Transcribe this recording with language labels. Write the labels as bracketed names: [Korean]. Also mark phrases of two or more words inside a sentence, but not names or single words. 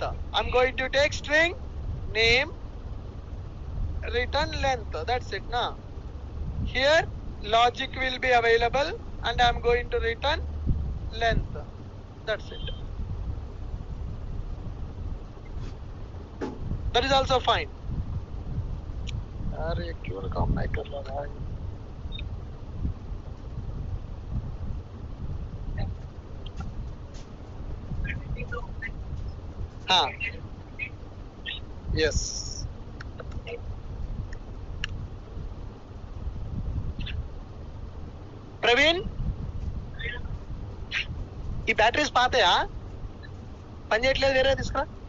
[English] I'm going to take string name return length. That's it now. Here logic will be available and I'm going to return length. That's it. That is also fine. [Hindi] अरे क्यों काम नहीं कर रहा भाई? हाँ. [Telugu] Yes. ప్రవీణ్ ఈ బ్యాటరీస్ పాతయా పని చేయట్లేదు వేరే తీసుకురా